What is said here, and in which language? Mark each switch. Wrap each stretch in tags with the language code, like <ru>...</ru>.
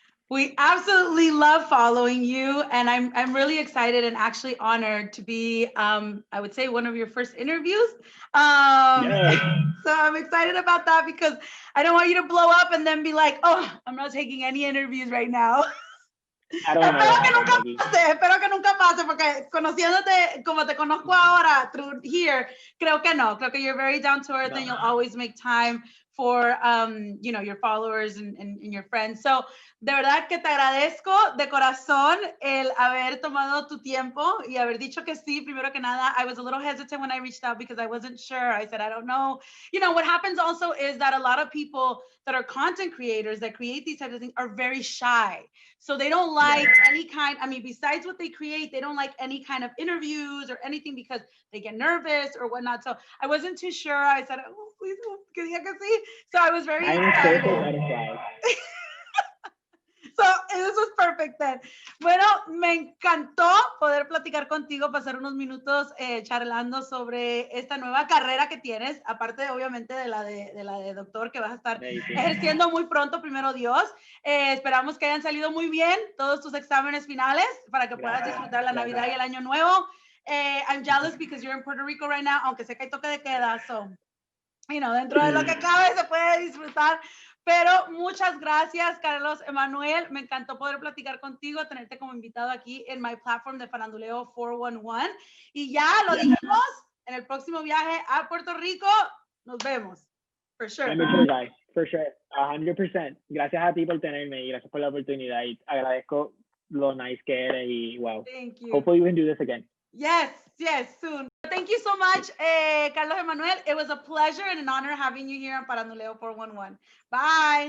<en>We absolutely love following you, and I'm really excited and actually honored to be, I would say, one of your first interviews. So I'm excited about that because I don't want you to blow up and then be like, oh, I'm not taking any interviews right now.</en> <es>Espero que nunca pase, porque conociéndote como te conozco ahora</es> <en>through here,</en> <es>creo que no. Creo que</es> <en>you're very down to earth and you'll always make time for you know, your followers and your friends.</en> <es>So, de verdad que te agradezco de corazón el haber tomado tu tiempo y haber dicho que sí. Primero que nada,</es> <en>I was a little hesitant when I reached out because I wasn't sure. I said, I don't know. You know, what happens also is that a lot of people that are content creators that create these types of things are very shy. So they don't like any kind, I mean, besides what they create, they don't like any kind of interviews or anything because they get nervous or whatnot. So I wasn't too sure. I said, oh, please,</en> <es>que diga que sí.</es> <en>So I was very excited. So this was perfect then.</en> <es>Bueno, me encantó poder platicar contigo, pasar unos minutos charlando sobre esta nueva carrera que tienes, aparte obviamente de la de doctor que vas a estar ejerciendo muy pronto, primero Dios. Esperamos que hayan salido muy bien todos tus exámenes finales para que puedas disfrutar la Navidad y el Año Nuevo.</es> <en>I'm jealous because you're in Puerto Rico right now,</en> <es>aunque sé que hay toque de queda,</es> <en>so, you know,</en> <es>dentro de lo que cabe se puede disfrutar. Pero muchas gracias, Carlos Emmanuel. Me encantó poder platicar contigo, tenerte como invitado aquí en</es> <en>my platform</en> <es>de Faranduleo 411. Y ya lo dijimos, en el próximo viaje a Puerto Rico, nos vemos.</es> <en>For sure. I'm a sure guy. For sure. 100%.</en> <es>Gracias a ti por tenerme y gracias por la oportunidad. Y agradezco lo nice que eres y wow.</es> <en>Thank you. Hopefully we can do this again. Yes, soon. Thank you so much, Carlos Emmanuel. It was a pleasure and an honor having you here on Faranduleo 411. Bye.</en>